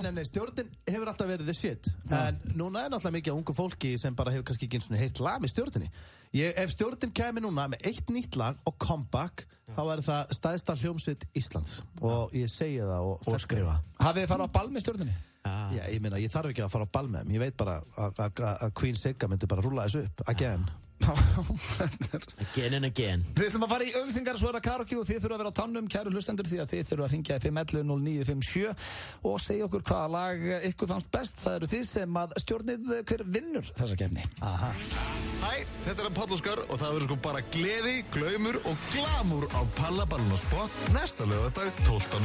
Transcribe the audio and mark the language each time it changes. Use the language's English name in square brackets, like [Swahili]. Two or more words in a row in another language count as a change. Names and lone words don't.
[Icelandic] Nei, stjórnin hefur alltaf verið [English] the shit. [Icelandic] En núna er náttúrulega mikið af ungu fólki sem bara hefur kannski ekki eins og heilt lag með stjórninni. Ef stjórnin kemur núna með 1 nýtt lag og comeback, þá er það stærsta hljómsveit Íslands. Og ég segi það og skrifa. Hafið þið farið á ball með stjórninni? Já, ég meina, ég þarf ekki að fara á ball með þeim. Ég veit bara að Queen Sigga myndi bara rúlla þessu upp, again. [English] Again and again. [Icelandic] Við ætlum að fara í auglýsingar svo er það karaoke og þið þurfa að vera á tannum, kæru hlustendur, því að þið þurfa að hringja í 511-0957 og segja okkur hvaða lag ykkur fannst best. Það eru þið sem að stjórnið hver vinnur þessa keppni. Aha. Hæ, þetta er Páll Óskar og það verður sko bara gleði, glaumur og glamúr á Pallaballin og Spot næsta laugardag 12.